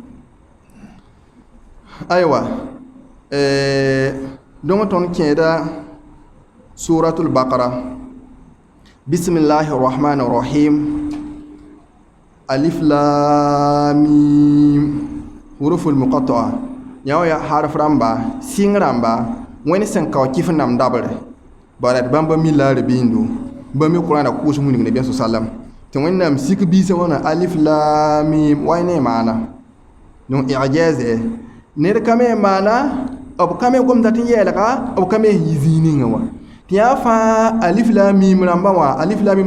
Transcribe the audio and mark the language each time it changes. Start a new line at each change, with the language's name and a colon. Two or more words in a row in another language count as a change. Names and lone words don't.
Mossi: aywa donc tõnd kẽeda
Arabic: سورة البقرة بسم الله رحمن رحيم ألف لام ميم حروف مقطعة
Mossi: yãw ya harf rãmba sɩng rãmba wẽnd sẽn ka wa kɩf nam dabre bara d bãmba mi la rbiindu bãmb me qur'ana kʋʋs wilg nabiya sa sallam tɩ wẽnnaam sik biisã wãna
Arabic: ألف لام ميم
Mossi: wa ne maana donc i'jaaze ned ka me maana b ka me gomda tɩ yɛɛlga b ka me yɩ zĩig ninga wã tɩ yaa fãa
Arabic: ألف لام ميم
Mossi: rãmba wã
Arabic: ألف لام ميم